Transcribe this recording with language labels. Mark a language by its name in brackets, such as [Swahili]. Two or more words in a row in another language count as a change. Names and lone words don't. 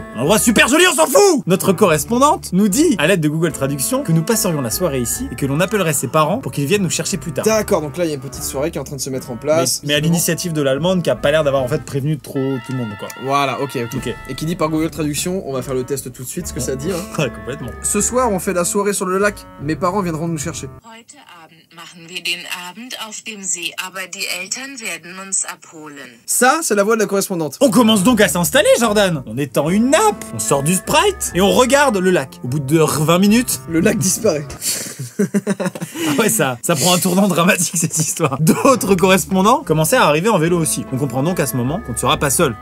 [French] Un endroit super joli, on s'en fout! Notre correspondante nous dit, à l'aide de Google Traduction, que nous passerions la soirée ici et que l'on appellerait ses parents pour qu'ils viennent nous chercher plus tard. D'accord, donc là, il y a une petite soirée qui est en train de se mettre en place. Mais à l'initiative de l'allemande qui a pas l'air d'avoir en fait prévenu trop tout le monde, quoi. Voilà, ok. Ok. Et qui dit par Google Traduction, on va faire le test tout de suite, ce que ça dit. Hein. Ouais, complètement. Ce soir, on fait la soirée sur le lac. Mes parents viendront nous chercher. [German] Heute Abend machen wir den Abend auf dem See, aber die Eltern werden uns abholen. [French] Ça, c'est la voix de la correspondante. On commence donc à s'installer, Jordan. On étend une nappe, on sort du Sprite et on regarde le lac. Au bout de 20 minutes, Le lac disparaît. ah ouais, ça prend un tournant dramatique cette histoire. D'autres correspondants commençaient à arriver en vélo aussi. On comprend donc à ce moment qu'on ne sera pas seul.